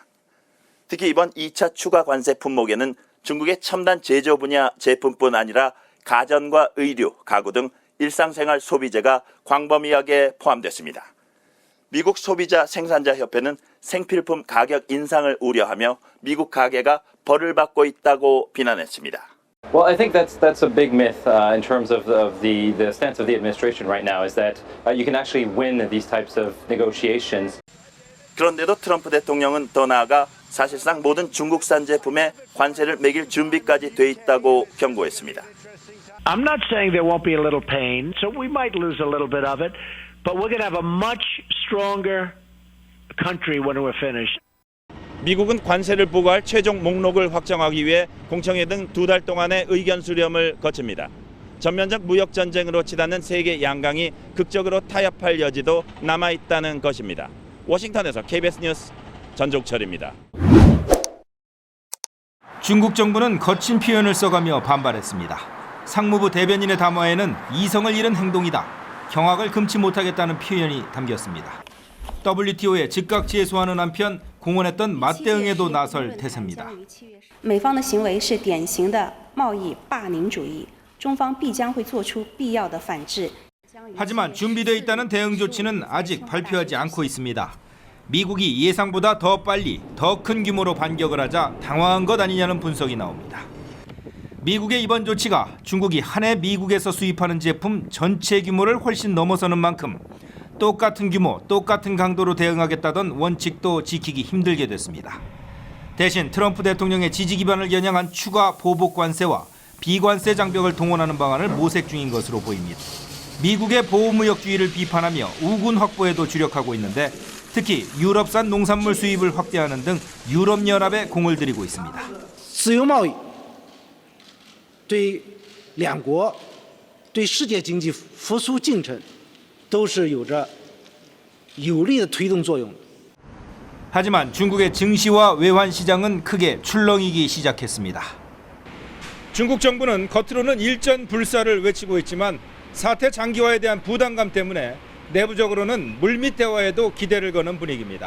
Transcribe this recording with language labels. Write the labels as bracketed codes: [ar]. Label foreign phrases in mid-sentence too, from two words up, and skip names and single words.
[ko] 특히 이번 2차 추가 관세 품목에는 중국의 첨단 제조 분야 제품뿐 아니라 가전과 의류, 가구 등 일상생활 소비재가 광범위하게 포함됐습니다. 미국 소비자 생산자 협회는 생필품 가격 인상을 우려하며 미국 가게가 벌을 받고 있다고 비난했습니다. [en] Well, I think that's a big myth in terms of the stance of the administration right now is that you can actually win these types of negotiations. [ko] 그런데도 트럼프 대통령은 더 나아가 사실상 모든 중국산 제품에 관세를 매길 준비까지 돼 있다고 경고했습니다. [en] I'm not saying there won't be a little pain, so we might lose a little bit of it, but we're going to have a much stronger country when we're finished. [ko] 미국은 관세를 부과할 최종 목록을 확정하기 위해 공청회 등 2달 동안의 의견 수렴을 거칩니다. 전면적 무역 전쟁으로 치닫는 세계 양강이 극적으로 타협할 여지도 남아있다는 것입니다. 워싱턴에서 KBS 뉴스 전종철입니다. 중국 정부는 거친 표현을 써가며 반발했습니다. 상무부 대변인의 담화에는 이성을 잃은 행동이다, 경악을 금치 못하겠다는 표현이 담겼습니다. WTO에 즉각 제소하는 한편 공언했던 맞대응에도 나설 태세입니다. [zh] 美方的行为是典型的贸易霸凌主义，中方必将会做出必要的反制。 [ko] 하지만 준비되어 있다는 대응 조치는 아직 발표하지 않고 있습니다. 미국이 예상보다 더 빨리, 더 큰 규모로 반격을 하자 당황한 것 아니냐는 분석이 나옵니다. 미국의 이번 조치가 중국이 한 해 미국에서 수입하는 제품 전체 규모를 훨씬 넘어서는 만큼 똑같은 규모, 똑같은 강도로 대응하겠다던 원칙도 지키기 힘들게 됐습니다. 대신 트럼프 대통령의 지지 기반을 겨냥한 추가 보복 관세와 비관세 장벽을 동원하는 방안을 모색 중인 것으로 보입니다. 미국의 보호무역주의를 비판하며 우군 확보에도 주력하고 있는데 특히 유럽산 농산물 수입을 확대하는 등 유럽연합에 공을 들이고 있습니다. [zh] 自由贸易对两国对世界经济复苏进程都是有着有力的推动作用。 [ko] 하지만 중국의 증시와 외환 시장은 크게 출렁이기 시작했습니다. 중국 정부는 겉으로는 일전불사를 외치고 있지만 사태 장기화에 대한 부담감 때문에 내부적으로는 물밑 대화에도 기대를 거는 분위기입니다.